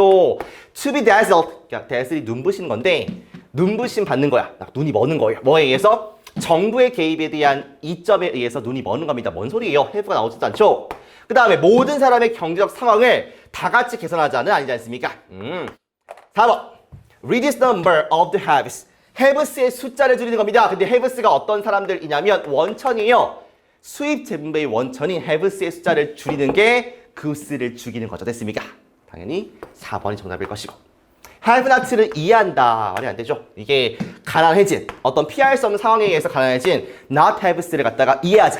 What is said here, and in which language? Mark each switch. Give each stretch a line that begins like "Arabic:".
English: To be dazzled,
Korean: 그러니까 dazzle이 눈부신 건데 눈부심 받는 거야. 눈이 머는 거예요. 뭐에 의해서? 정부의 개입에 대한 이점에 의해서 눈이 머는 겁니다. 뭔 소리예요? have가 나오지도 않죠? 그 다음에 모든 사람의 경제적 상황을 다 같이 개선하자는 아니지 않습니까? 4번.
English: Reduce the number of the haves.
Korean: haves의 숫자를 줄이는 겁니다. 근데 haves가 어떤 사람들이냐면 원천이에요. 수입 재분배의 원천인 haves의 숫자를 줄이는 게 goods를 죽이는 거죠. 됐습니까? 당연히 4번이 정답일 것이고. have not를 이해한다. 말이 안 되죠. 이게 가난해진, 어떤 피할 수 없는 상황에 의해서 가난해진 not haves를 갖다가 이해하자.